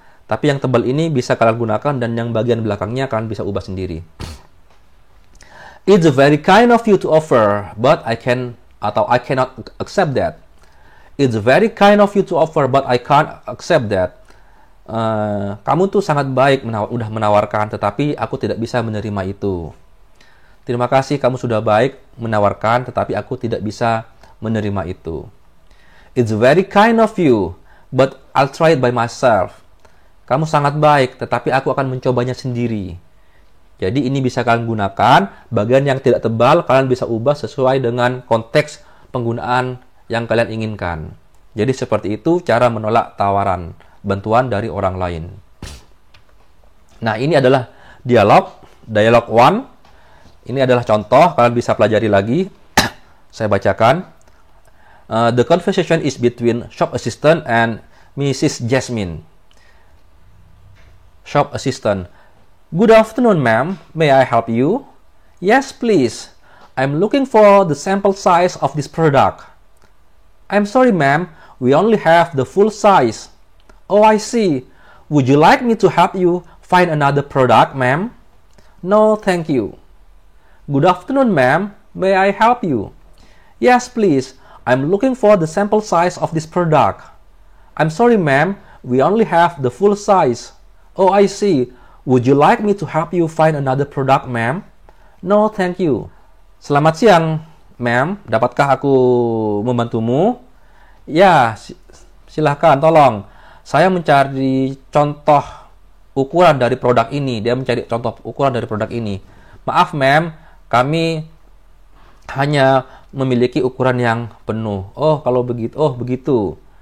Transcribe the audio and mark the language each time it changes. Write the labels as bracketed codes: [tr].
[id] Tapi yang tebal ini bisa kalian gunakan dan yang bagian belakangnya kalian bisa ubah sendiri. [en] It's very kind of you to offer, but I cannot accept that. It's very kind of you to offer, but I can't accept that. [id] Kamu tuh sangat baik udah menawarkan, tetapi aku tidak bisa menerima itu. Terima kasih, kamu sudah baik menawarkan, tetapi aku tidak bisa menerima itu. [en] It's very kind of you, but I'll try it by myself. [id] Kamu sangat baik, tetapi aku akan mencobanya sendiri. Jadi ini bisa kalian gunakan, bagian yang tidak tebal kalian bisa ubah sesuai dengan konteks penggunaan yang kalian inginkan. Jadi seperti itu cara menolak tawaran bantuan dari orang lain. Nah, ini adalah dialog 1. Ini adalah contoh, kalian bisa pelajari lagi. Saya bacakan. [en] The conversation is between shop assistant and Mrs. Jasmine. Shop assistant. Good afternoon, ma'am. May I help you? Yes, please. I'm looking for the sample size of this product. I'm sorry, ma'am. We only have the full size. Oh, I see. Would you like me to help you find another product, ma'am? No, thank you. Good afternoon, ma'am. May I help you? Yes, please. I'm looking for the sample size of this product. I'm sorry, ma'am. We only have the full size. Oh, I see. Would you like me to help you find another product, ma'am? No, thank you. [id] Selamat siang, [en] ma'am. [id] Dapatkah aku membantumu? Ya, silahkan, tolong. Saya mencari contoh ukuran dari produk ini. Dia mencari contoh ukuran dari produk ini. Maaf, ma'am, kami hanya memiliki ukuran yang penuh. Oh, kalau begitu. Oh, begitu.